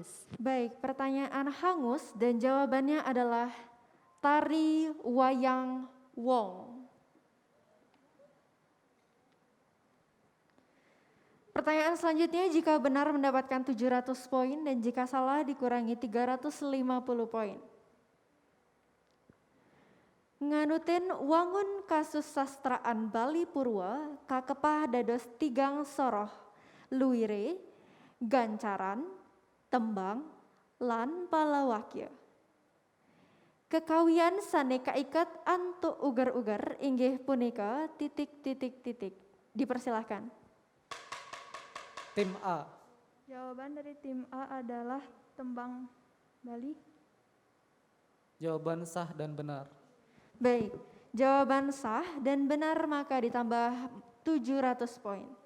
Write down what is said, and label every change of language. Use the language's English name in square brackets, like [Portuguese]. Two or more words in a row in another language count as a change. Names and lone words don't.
[Indonesian] Baik, pertanyaan hangus dan jawabannya adalah tari wayang wong. Pertanyaan selanjutnya, jika benar mendapatkan 700 poin dan jika salah dikurangi 350 poin. [Balinese] Nganutin wangun kasus sastraan Bali Purwa kakepah dados tigang soroh, luire, gancaran, tembang, lan palawakya. Kekawian saneka ikat antuk ugar-ugar inggih punika ... [Indonesian] Dipersilahkan. Tim A. Jawaban dari tim A adalah tembang Bali. Jawaban sah dan benar. Baik, jawaban sah dan benar maka ditambah 700 poin.